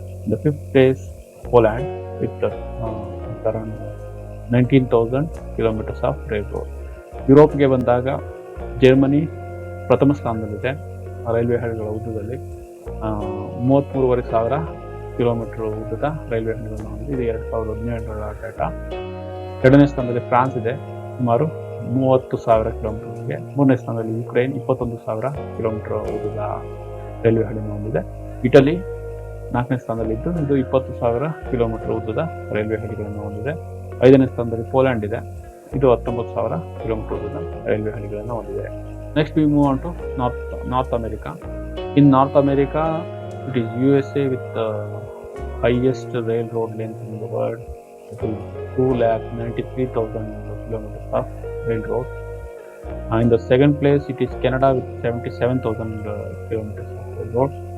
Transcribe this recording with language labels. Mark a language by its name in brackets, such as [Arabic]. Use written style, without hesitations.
[English] In the fifth place Poland with around 19,000 kilometers of railroad. [Kannada] ಯುರೋಪ್ಗೆ ಬಂದಾಗ Germany ಪ್ರಥಮ ಸ್ಥಾನದಲ್ಲಿದೆ ರೈಲ್ವೆ ಹಳಿಗಳ ಉದ್ದದಲ್ಲಿ. 33,500 ಕಿಲೋಮೀಟರ್ ಉದ್ದದ ರೈಲ್ವೆ ಹಳಿಗಳನ್ನು ಹೊಂದಿದೆ. ಇದು 2017ರ ಡೇಟಾ. ಎರಡನೇ ಸ್ಥಾನದಲ್ಲಿ ಫ್ರಾನ್ಸ್ ಇದೆ, ಸುಮಾರು 30,000 ಕಿಲೋಮೀಟರ್ಗೆ. ಮೂರನೇ ಸ್ಥಾನದಲ್ಲಿ ಯುಕ್ರೇನ್ 21,000 ಕಿಲೋಮೀಟರ್ ಉದ್ದದ ರೈಲ್ವೆ ಹಳಿಯನ್ನು ಹೊಂದಿದೆ. ಇಟಲಿ 4ನೇ ಸ್ಥಾನದಲ್ಲಿದ್ದು ಇದು 20,000 ಕಿಲೋಮೀಟರ್ ಉದ್ದದ ರೈಲ್ವೆ ಹಳಿಗಳನ್ನು ಹೊಂದಿದೆ. 5ನೇ ಸ್ಥಾನದಲ್ಲಿ ಪೋಲ್ಯಾಂಡ್ ಇದೆ, ಇದು 19,000 ಕಿಲೋಮೀಟರ್ ಉದ್ದದ ರೈಲ್ವೆ ಹಳಿಗಳನ್ನು ಹೊಂದಿದೆ. [English] Next we move on to North America. In North America it is USA with highest railroad length in the world. It is 293,000 kilometers of railroad. In the second place it is Canada with 77,000 kilometers of railroad.